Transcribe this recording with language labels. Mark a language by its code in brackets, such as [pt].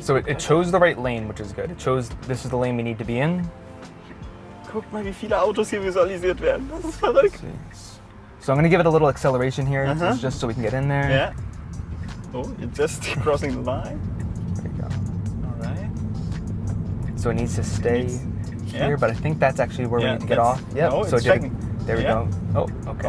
[en] So it chose the right lane, which is good. It chose this is the lane we need to be in. [de] Guck mal, wie viele Autos hier visualisiert werden. Das ist verrückt. [en] So I'm going to give it a little acceleration here, just so we can get in there. Yeah. Oh, you're just crossing the line. There you go. All right. So it needs to stay here, but I think that's actually where we need to get off. Yeah. Oh, so it's checking. There we go. Oh, okay.